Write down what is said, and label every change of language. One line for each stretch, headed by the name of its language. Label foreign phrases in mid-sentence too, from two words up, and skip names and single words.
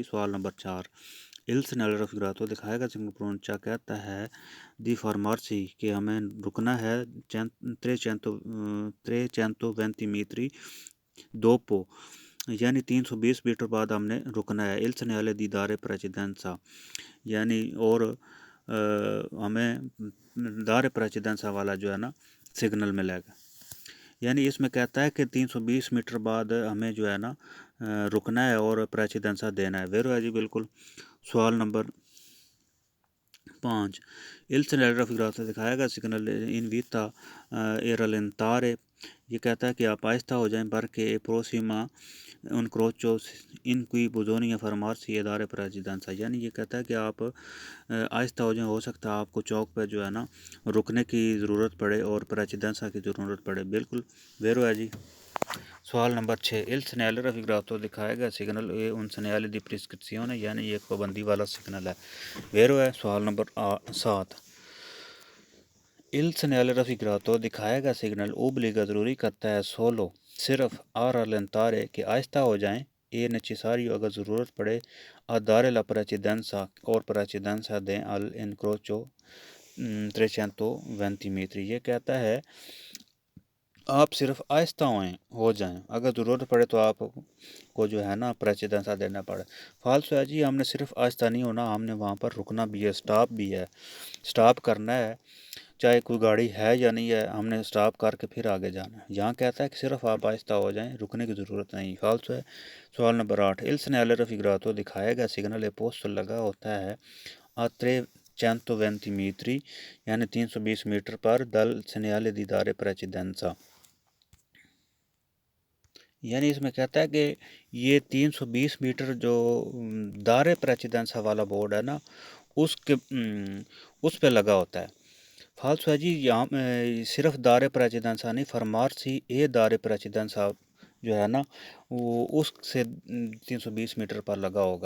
Urdu: سوال نمبر 4
Italian: il segnale raffigurato
Urdu: دکھائے گا سگنل پرونچا کہتا ہے
Italian: di fermarsi
Urdu: کہ ہمیں رکنا ہے
Italian: 320 metri dopo
Urdu: یعنی 320 میٹر بعد ہم نے رکنا ہے.
Italian: il segnale di dare precedenza
Urdu: یعنی اور ہمیں
Italian: dare precedenza
Urdu: والا جو ہے نا سگنل ملے گا. یعنی اس میں کہتا ہے کہ 320 میٹر بعد ہمیں جو ہے نا رکنا ہے اور پریزیڈنسا دینا ہے. ویرو ہے جی بالکل. سوال نمبر 5
Italian: il segnale raffigurato
Urdu: دکھائے گا سگنل
Italian: invita a rallentare
Urdu: یہ کہتا ہے کہ آپ آہستہ ہو جائیں
Italian: perché prossimo incrocio in cui bisogni fermarsi e dare precedenza
Urdu: یعنی یہ کہتا ہے کہ آپ آہستہ ہو جائیں, ہو سکتا ہے آپ کو چوک پہ جو ہے نا رکنے کی ضرورت پڑے اور پریزیڈنسا کی ضرورت پڑے. بالکل ویرو ہے جی. سوال نمبر 6
Italian: il segnale raffigurato
Urdu: دکھائے گا سگنل
Italian: è un segnale di prescrizione
Urdu: یعنی یہ ایک پابندی والا سگنل ہے. ویرو ہے. سوال نمبر 7
Italian: il segnale raffigurato
Urdu: دکھائے گا سگنل obbliga ضروری کرتا ہے سولو صرف
Italian: a rallentare
Urdu: کہ آہستہ ہو جائیں
Italian: è necessario
Urdu: اگر ضرورت پڑے
Italian: a dare la precedenza
Urdu: اور precedenza دیں
Italian: al incrocio
Urdu: 320 میٹر یہ کہتا ہے آپ صرف آہستہ ہو جائیں اگر ضرورت پڑے تو آپ کو جو ہے نا پریزیڈنسا دینا پڑے. فالسو ہے جی. ہم نے صرف آہستہ نہیں ہونا, ہم نے وہاں پر رکنا بھی ہے, سٹاپ بھی ہے, سٹاپ کرنا ہے چاہے کوئی گاڑی ہے یا نہیں ہے, ہم نے سٹاپ کر کے پھر آگے جانا ہے. یہاں کہتا ہے کہ صرف آپ آہستہ ہو جائیں, رکنے کی ضرورت نہیں. فالسو ہے. سوال نمبر 8
Italian: il segnale raffigurato
Urdu: دکھائے گا سگنل پوسٹ لگا ہوتا ہے
Italian: a 320 metri
Urdu: یعنی 320 میٹر پر
Italian: dal segnale di dare precedenza
Urdu: یعنی اس میں کہتا ہے کہ یہ 320 میٹر جو
Italian: dare precedenza
Urdu: والا بورڈ ہے نا اس پہ لگا ہوتا ہے. فالسو ہے جی. یہاں صرف
Italian: dare precedenza
Urdu: نہیں
Italian: fermarsi e dare precedenza
Urdu: جو ہے نا وہ اس سے 320 میٹر پر لگا ہوگا.